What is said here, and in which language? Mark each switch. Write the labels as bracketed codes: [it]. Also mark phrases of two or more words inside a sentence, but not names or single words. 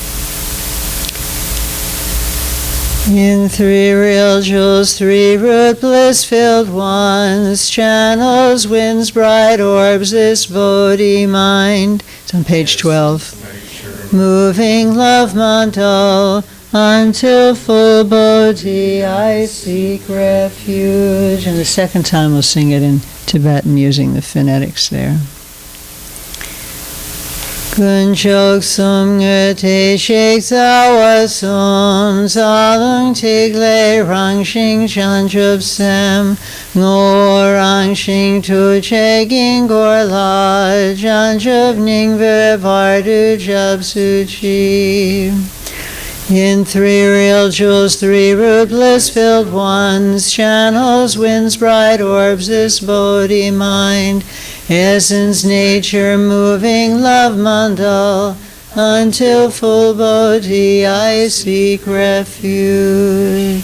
[en] In three real jewels, three root bliss-filled ones, channels, winds, bright orbs, this Bodhi mind. It's on page 12. Moving love mandal, until full Bodhi I seek refuge. And the second time we'll sing it in Tibetan using the phonetics there. [bo] དཀོན་མཆོག་གསུམ་དངོས་བདེ་གཤེགས་རྩ་བ་གསུམ། རྩ་རླུང་ཐིག་ལེའི་རང་བཞིན་བྱང་ཆུབ་སེམས། ངོ་བོ་རང་བཞིན་ཐུགས་རྗེའི་དཀྱིལ་འཁོར་ལ། བྱང་ཆུབ་སྙིང་པོའི་བར་དུ་སྐྱབས་སུ་མཆི. [en] In three real jewels, three root bliss-filled ones, channels, winds, bright orbs, this Bodhi mind, essence, nature, moving love mandal, until full Bodhi I seek refuge.